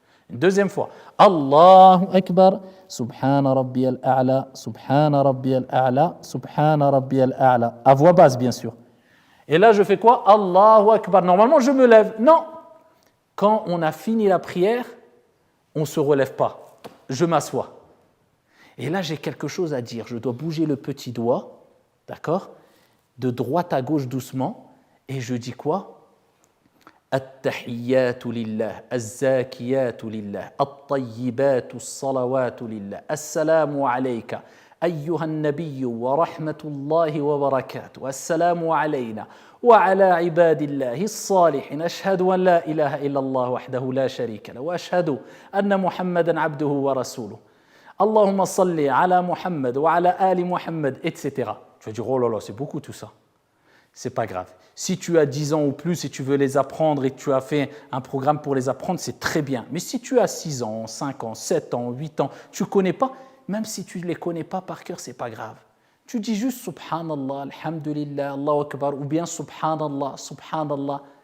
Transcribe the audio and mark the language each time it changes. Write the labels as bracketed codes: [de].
[fr] Une 2e fois. Allahu Akbar. [ar] Subhana Rabbiyal A'la, Subhana Rabbiyal A'la, [fr] Subhana Rabbiyal A'la. À voix basse, bien sûr. Et là, je fais quoi? Allahu Akbar. Normalement, je me lève. Non. Quand on a fini la prière, on ne se relève pas. Je m'assois. Et là, j'ai quelque chose à dire. Je dois bouger le petit doigt, d'accord? De droite à gauche doucement. Et je dis quoi? [ar] التحيات لله الزاكيات لله الطيبات الصلوات لله السلام عليك أيها النبي ورحمة الله وبركاته السلام علينا وعلى عباد الله الصالحين أشهد أن لا إله إلا الله وحده لا شريك له وأشهد أن محمدا عبده ورسوله اللهم صل على محمد وعلى آل محمد etc. [fr] Tu vas dire oh là là c'est beaucoup tout ça. C'est pas grave. Si tu as 10 ans ou plus et tu veux les apprendre et que tu as fait un programme pour les apprendre, c'est très bien. Mais si tu as 6 ans, 5 ans, 7 ans, 8 ans, tu ne connais pas, même si tu ne les connais pas par cœur, ce n'est pas grave. Tu dis juste Subhanallah, Alhamdulillah, Allahu Akbar, ou bien Subhanallah, Subhanallah.